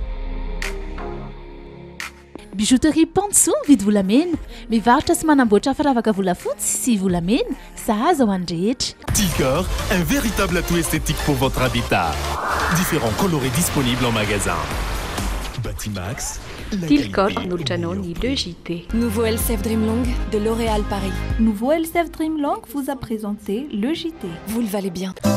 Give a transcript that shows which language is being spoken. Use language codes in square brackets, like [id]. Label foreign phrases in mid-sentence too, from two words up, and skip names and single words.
[mg] Bijouterie Panso mividy volamena, mivarotra sy manamboatra firavaka volafotsy sy volamena, sahaza ho an'ny rehetra. [fr] Tilcor, un véritable atout esthétique pour votre habitat. Différents colorés disponibles en magasin. Batimax. Tilcor, Noljanoni, le JT. Nouveau LCF Dreamlong de L'Oréal Paris. Nouveau LCF Dreamlong vous a présenté le JT. Vous le valez bien.